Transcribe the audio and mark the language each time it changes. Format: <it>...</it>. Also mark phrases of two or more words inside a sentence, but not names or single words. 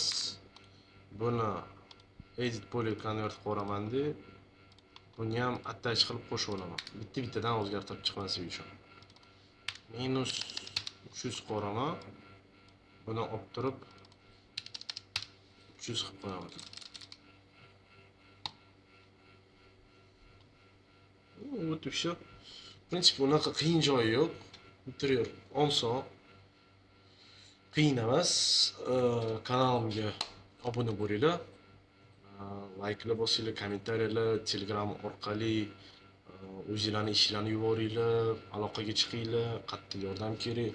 <uz>Buni</uz> <en>edit poly</en> <uz>convert qilib yuboraman-da. Buni ham attach qilib qo'shib olaman. Bitta-bittadan o'zgartirib chiqmasligi uchun. Minus 300 qo'raman. Buni olib turib 300 qilib qo'yaman.</uz> <ru>Вот и все. В принципе,</ru> <uz>unaqa qiyin joyi yo'q. Interior oson. Qiyin emas. Kanalimga obuna bo'linglar. Like'lar bosinglar, kommentariyalar, Telegram orqali o'zingizlarning ishlarni yuboringlar, aloqaga chiqinglar, qattiq yordam kerak.</uz>